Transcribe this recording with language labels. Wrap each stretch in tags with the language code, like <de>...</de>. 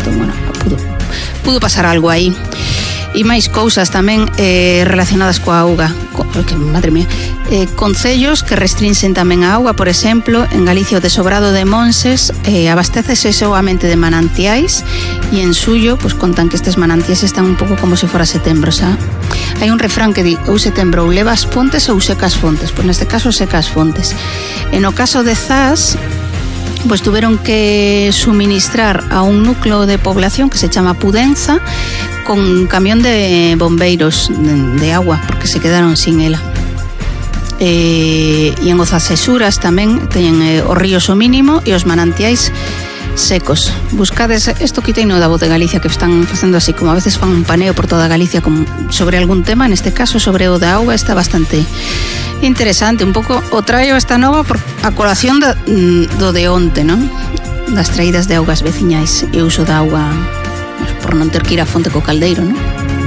<gl>Entón, bueno, pudo pasar algo aí. E máis cousas tamén relacionadas coa auga. Madre mía. Concellos que restrinxen tamén a auga, por exemplo, en Galicia o Desobrado de Monses abastécese soamente de mananciais e en Suyo, pues contan que estes mananciais están un pouco como se fora setembro, xa. Hai un refrán que di, ou setembro ou levas fontes ou secas fontes. Pois neste caso, secas fontes.</gl> <es>En o caso de Zas, pues tuvieron que suministrar a un núcleo de población</es> <gl>que se chama</gl> <es>Pudenza con un camión de</es> <gl>bombeiros</gl> <es>de agua, porque se quedaron sin</es> <gl>ela. Y en Ozasesuras tamén teñen os ríos o mínimo e os manantiais secos. Buscades esto, quiteino da Voz de Galicia, que están facendo así, como a veces fan un paneo por toda Galicia sobre algún tema, en este caso sobre o da auga, está bastante interesante. Un pouco o traio esta nova a colación do de onte, ¿no? Das traídas de augas veciñais e uso da auga, pues, por non ter que ir a fonte co caldeiro, ¿no?</gl>